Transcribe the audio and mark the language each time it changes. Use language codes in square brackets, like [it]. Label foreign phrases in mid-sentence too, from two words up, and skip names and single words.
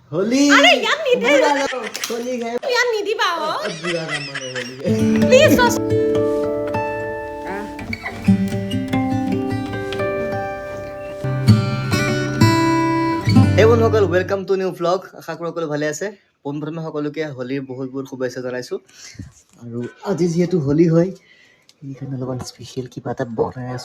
[hi] होली अरे यार निधि होली है यार निधि बाबा बुरा ना मानो होली प्लीज [as] হে বন্ধুসকল [en] welcome to new blog. [as] আশা কৰোঁ সকলো ভালে আছে। পোনপ্ৰথমে সকলোকে হোলীৰ বহুত বহুত শুভেচ্ছা জনাইছোঁ। আৰু আজি যিহেতু হোলী হয় সেইকাৰণে অলপমান স্পেচিয়েল কিবা এটা বনাই আছোঁ।